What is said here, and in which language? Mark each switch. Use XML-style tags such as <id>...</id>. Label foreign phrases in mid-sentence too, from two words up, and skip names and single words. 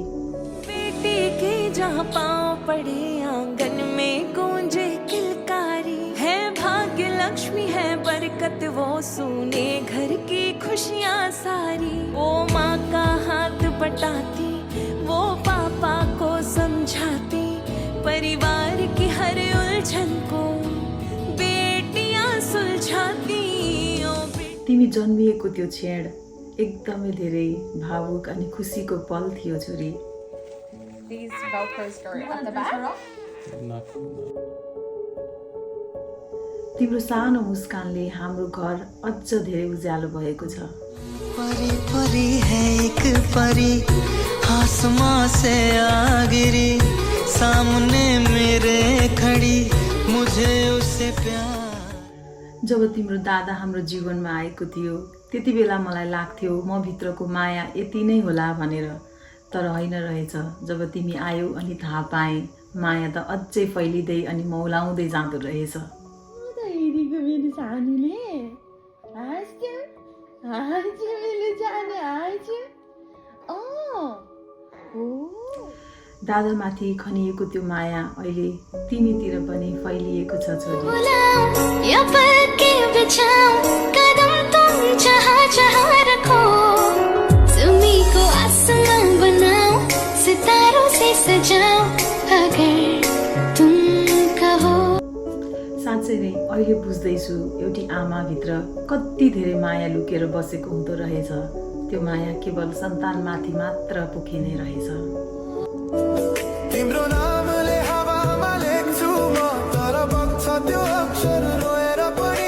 <hi>बेटी के जहाँ पाँव पड़े आंगन में गूंजे किलकारी, है भाग्य लक्ष्मी है बरकत वो सुने घर की खुशियाँ सारी। वो माँ का हाथ बटाती, वो पापा को समझाती, परिवार की हर उलझन को</hi> <ne>तिमी जन्मिएको त्यो क्षण एकदमै धेरै भावुक अनि खुसीको पल थियो छोरी।</ne> <en>These Velcros go at the back.</en> <ne>तिम्रो सानो मुस्कानले हाम्रो घर अझ धेरै उज्यालो भएको छ।</ne> <hi>परी परी है एक परी, आसमां से आ गिरी, सामने मेरे खड़ी, मुझे उससे प्यार।</hi> <ne>जब तिम्रो दादा हाम्रो जीवनमा आएको थियो त्यति बेला मलाई लाग्थ्यो म भित्रको माया यति नै होला भनेर। तर होइन रहेछ। जब तिमी आयौ अनि थाहा पाएँ माया त अझै फैलिँदै अनि मौलाउँदै जाँदो रहेछ। दादामाथि खनिएको त्यो माया अहिले तिमीतिर पनि फैलिएको छ छोरी।</ne> <hi>कदम तुम जहाँ जहाँ रखो, ज़मीं को आसमां बनाओ, सितारों से सजाओ, अगर तुम कहो।</hi> <ne>साँच्चै नै अहिले बुझ्दैछु एउटी आमाभित्र कति धेरै माया लुकेर बसेको हुँदो रहेछ। त्यो माया केवल सन्तानमाथि मात्र पुगिने रहेछ। तिम्रो नामले हावामा लेख्छु म, तर बग्छ त्यो अक्षर रोएर पनि।</ne>